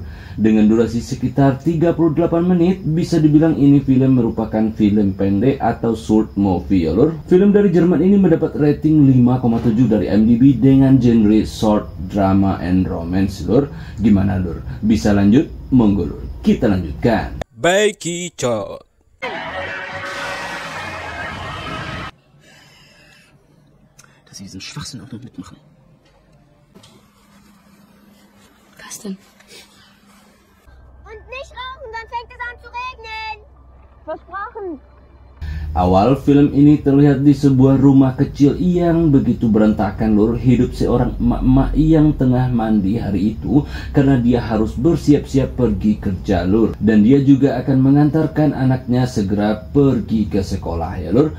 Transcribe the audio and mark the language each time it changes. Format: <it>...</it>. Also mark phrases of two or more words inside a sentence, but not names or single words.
<id>Dengan durasi sekitar 38 menit, bisa dibilang ini film merupakan film pendek atau</id> <en>short movie</en> <id>ya lur. Film dari Jerman ini mendapat rating 5,7 dari IMDb dengan genre</id> <en>short drama and romance</en> <id>lur. Gimana lur? Bisa lanjut?</id> <jv>Monggo lur,</jv> <id>kita lanjutkan. Baiki Cot.</id> <de>Dass Sie diesen Schwachsinn auch noch mitmachen. Was denn? Und nicht rauchen, dann fängt es an zu regnen. Versprochen.</de> <id>Awal film ini terlihat di sebuah rumah kecil yang begitu berantakan lur. Hidup seorang emak-emak yang tengah mandi hari itu karena dia harus bersiap-siap pergi kerja lur. Dan dia juga akan mengantarkan anaknya segera pergi ke sekolah ya lur.</id>